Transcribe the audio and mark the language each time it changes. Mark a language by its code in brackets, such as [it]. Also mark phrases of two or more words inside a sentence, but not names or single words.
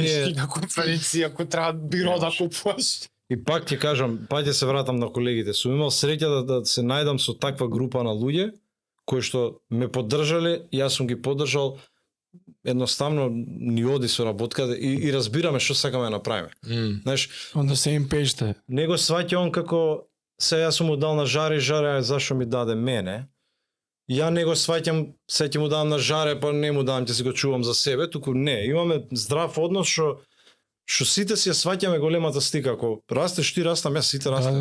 [mk] на конференција ако треба биро да купуваш. И пак ќе кажам, пак ќе се вратам на колегите. Сум имал среќа да се најдам со таква група на луѓе кои што ме поддржале, јас сум ги поддржал, едноставно ни оди со работката и разбираме што сакаме да направиме. Знаеш, [en] On the same page сте. [mk] не го сваќам како се јас сум му дал на Жаре, Жаре зашо ми даде мене. Ја не го сваќам, се ќе му дам на Жаре, па не му дам, ќе си го чувам за себе, туку не, имаме здрав однос што сите си ја сваќаме големата слика. Ако растеш ти, растам јас, сите растаме.